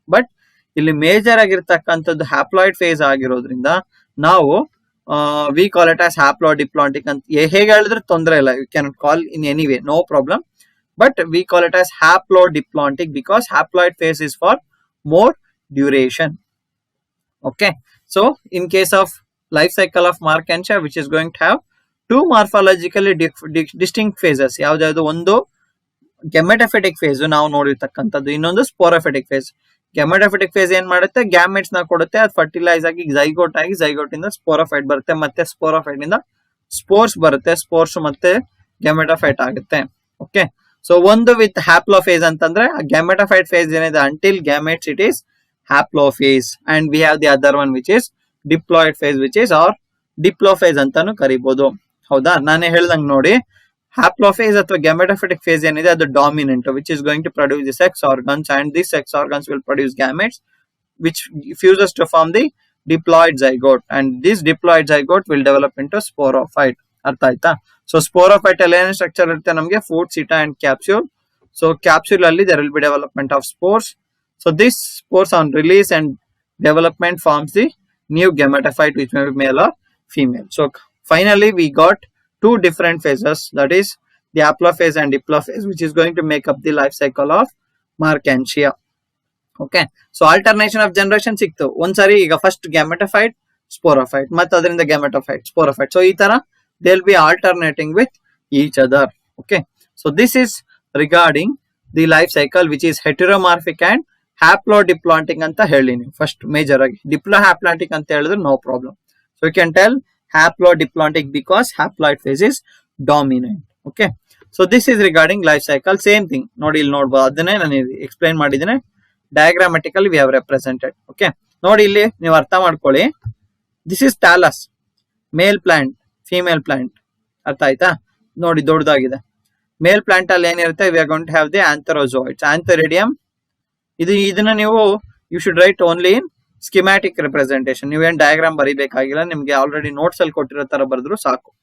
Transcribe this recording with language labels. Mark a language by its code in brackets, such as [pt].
[kn] But ಇಲ್ಲಿ major ಆಗಿರ್ತಕ್ಕಂಥದ್ದು haploid face ಆಗಿರೋದ್ರಿಂದ ನಾವು [en] we call it as [kn] ಹ್ಯಾಪ್ಲೋಡಿಪ್ಲಾಂಟಿಕ್ ಅಂತ. ಹೇಗೆ ಹೇಳಿದ್ರೆ ತೊಂದರೆ ಇಲ್ಲ, [en] You can call in any way, no problem. But we call it as haplodiplontic because haploid phase is for more duration. Okay, so in case of life cycle of Markhansha, which is going to have 2 morphologically distinct phases. [kn] ಯಾವ್ದು? ಒಂದು ಗೆಮೆಟೋಫಿಟಿಕ್ face ನಾವು ನೋಡಿರ್ತಕ್ಕಂಥದ್ದು, ಇನ್ನೊಂದು ಸ್ಪೋರೋಫಿಟಿಕ್ face. ಗೆಮೆಟೋಫಿಟಿಕ್ face ಏನ್ ಮಾಡುತ್ತೆ? Gametes ನ ಕೊಡುತ್ತೆ, ಅದು fertilise ಆಗಿ ಝೈಗೋಟ್ ಆಗಿ, ಝೈಗೋಟ್ ಇಂದ ಸ್ಪೋರೋಫೈಟ್ ಬರುತ್ತೆ, ಮತ್ತೆ ಸ್ಪೋರೋಫೈಟ್ ಇಂದ ಸ್ಪೋರ್ಸ್ ಬರುತ್ತೆ, ಸ್ಪೋರ್ಸ್ ಮತ್ತೆ ಗ್ಯಾಮೆಟೋಫೈಟ್ ಆಗುತ್ತೆ. [en] okay, so ಒಂದು with haplophase ಅಂತಂದ್ರೆ gametophyte phase ಏನಿದೆ until gametes it is haplophase, and we have the other one which is diploid phase which is or diplophase [kn] ಅಂತಾನು ಕರಿಬಹುದು. ಹೌದಾ? ನಾನೇ ಹೇಳ್ದಂಗ್ ನೋಡಿ, ಹ್ಯಾಪ್ಲೋಫೇಸ್ ಅಥವಾ ಗ್ಯಾಮೆಟೋಫಿಟಿಕ್ ಫೇಸ್ ಏನಿದೆ ಅದು dominant, [en] Which is going to produce the sex organs, and the sex organs will produce gametes which fuses to form the diploid zygote, and this diploid zygote will develop into sporophyte. [kn] ಅರ್ಥ ಆಯ್ತಾ? So sporophyte ಅಲ್ಲಿ ಏನೇನು structure ಇರುತ್ತೆ ನಮಗೆ? [en] Foot, seta and capsule. So capsule ಅಲ್ಲಿ there will be development of spores. So this spores on release and development forms the new gametophyte which may be male or female. So finally we got 2 different phases, that is the haplophase and diplophase, which is going to make up the life cycle of Markhansha. Okay, so alternation of generation [kn] ಸಿಕ್ತು ಒಂದ್ಸರಿ. ಈಗ first gametophyte, sporophyte, ಮತ್ತೆ ಅದರಿಂದ gametophyte, sporophyte. So ಈ ತರ [en] they'll be alternating with each other. Okay, so this is regarding the life cycle which is heteromorphic and haplodiplontic [kn] ಅಂತ ಹೇಳಿ ನೀವು ಫಸ್ಟ್ ಮೇಜರ್ ಆಗಿ. ಡಿಪ್ಲೋಹ್ಯಾಪ್ಲಾಂಟಿಕ್ ಅಂತ ಹೇಳಿದ್ರೆ no problem. [en] So you can tell haplodiplontic because haploid phase is dominant. Okay, so this is regarding life cycle. [kn] Same thing ನೋಡಿ, ಇಲ್ಲಿ ನೋಡ್ಬೋದು, ಅದನ್ನೇ ನಾನು ಎಕ್ಸ್ಪ್ಲೈನ್ ಮಾಡಿದ್ದೇನೆ, [en] Diagrammatically we have represented. [kn] Okay, ನೋಡಿ ಇಲ್ಲಿ ನೀವು ಅರ್ಥ ಮಾಡ್ಕೊಳ್ಳಿ. [en] this is thallus, [kn] mail plant, female plant. ಅರ್ಥ ಆಯ್ತಾ? ನೋಡಿ ದೊಡ್ಡದಾಗಿದೆ. ಮೇಲ್ ಪ್ಲಾಂಟ್ ಅಲ್ಲಿ ಏನಿರುತ್ತೆ? [en] We are going to have the antherozoids, antheridium. [kn] ಇದನ್ನ ನೀವು [en] You should write only in schematic representation. [kn] ನೀವೇನ್ ಡಯಾಗ್ರಾಮ್ ಬರೀಬೇಕಾಗಿಲ್ಲ, ನಿಮ್ಗೆ ಆಲ್ರೆಡಿ ನೋಟ್ಸ್ ಅಲ್ಲಿ ಕೊಟ್ಟಿರೋ ತರ ಬರೆದ್ರು ಸಾಕು.